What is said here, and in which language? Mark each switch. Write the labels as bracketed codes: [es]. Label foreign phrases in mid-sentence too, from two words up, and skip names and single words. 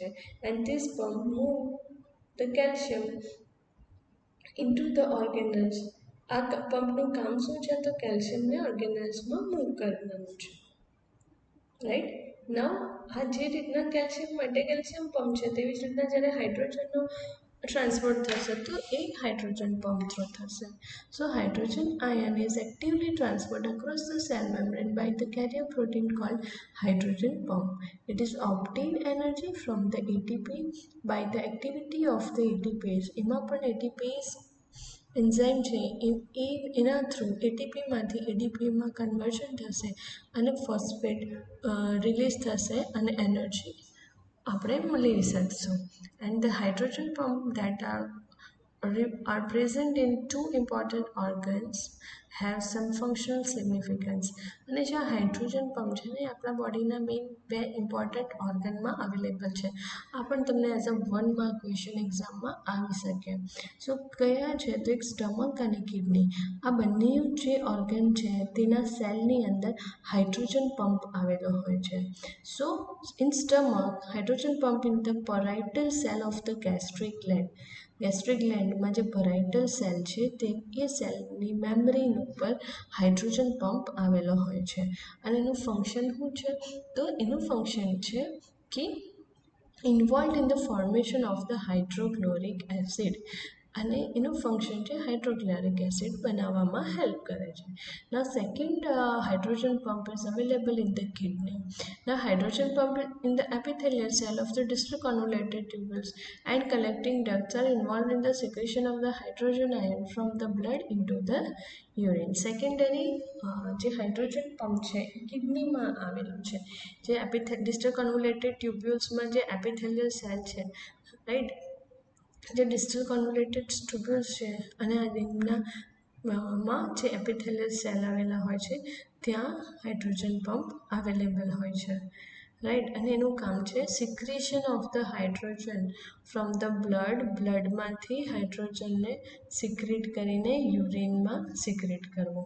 [en] and this pump move the calcium into the organelles. [gu] આ પંપનું કામ શું છે તો કેલ્શિયમને ઓર્ગેનલ્સમાં મૂવ કરવાનું છે. રાઈટ. નાઉ આ જે રીતના કેલ્શિયમ માટે કેલ્શિયમ પંપ છે તેવી જ રીતના જ્યારે હાઇડ્રોજનનો ટ્રાન્સપોર્ટ થશે તો એ હાઇડ્રોજન પંપ થ્રુ થશે. [en] So hydrogen ion is actively transported across the cell membrane by the carrier protein called hydrogen pump. It is obtained energy from the ATP by the activity of the ATPase. [gu] એમાં પણ ATPase એન્ઝાઇમ છે એના થ્રુ એટીપીમાંથી એડીપીમાં કન્વર્ઝન થશે અને ફોસ્ફેટ રિલીઝ થશે અને એનર્જી આપણે લઈ શકશું. [en] and the hydrogen pump that are present in two important organs have some functional significance. [gu] અને જે હાઇડ્રોજન પંપ છે ને આપણા બોડીના મેઇન બે ઇમ્પોર્ટન્ટ ઓર્ગનમાં અવેલેબલ છે. આ પણ તમને [en] as a 1 mark question [gu] એક્ઝામમાં આવી શકે. સો કયા છે તો એક સ્ટમક અને કિડની, આ બંને જે ઓર્ગન છે તેના સેલની અંદર હાઇડ્રોજન પંપ આવેલો હોય છે. [en] so in stomach hydrogen pump in the parietal cell of the gastric gland. [gu] ગેસ્ટ્રિક ગ્લેન્ડમાં જે પરાઇટલ સેલ છે તે એ સેલની મેમ્બ્રેન ઉપર હાઇડ્રોજન પંપ આવેલો હોય છે. અને એનું ફંક્શન શું છે તો એનું ફંક્શન છે કે [en] involve in the formation of the hydrochloric acid, [gu] અને એનું ફંક્શન છે હાઇડ્રોક્લોરિક એસિડ બનાવવામાં હેલ્પ કરે છે. [en] Now second hydrogen pump is available in the kidney. Now hydrogen pump in the epithelial cell of the distal convoluted tubules and collecting ducts are involved in the secretion of the hydrogen ion from the blood into the urine. [gu] Secondary જે હાઇડ્રોજન પંપ છે એ કિડનીમાં આવેલું છે. જે [en] distal convoluted tubules [gu] જે [en] epithelial cell [gu] છે, રાઈટ, જે [en] distal convoluted tubules [gu] છે અને આ રિંગના જે [en] epithelial cell [gu] આવેલા હોય છે ત્યાં હાઇડ્રોજન પંપ અવેલેબલ હોય છે. રાઈટ. અને એનું કામ છે [en] secretion of the hydrogen from the [gu] બ્લડમાંથી હાઇડ્રોજનને સિક્રેટ કરીને યુરિનમાં સિક્રેટ કરવું.